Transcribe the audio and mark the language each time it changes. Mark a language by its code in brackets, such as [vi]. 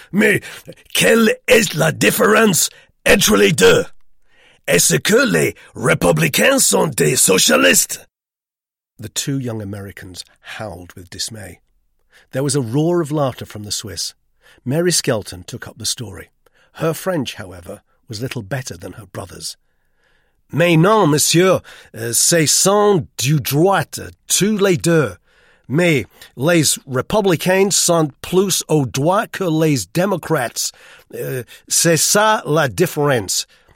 [fr] "Mais quelle est la différence entre les deux? Est-ce que les républicains sont des socialistes?" [en] The two young Americans howled with dismay. There was a roar of laughter from the Swiss. Mary Skelton took up the story. Her French, however, was little better than her brother's. [fr] "Mais non, monsieur, c'est sans du droit, tous les deux. Mais les républicains sont plus au droit que les démocrates. C'est ça la différence.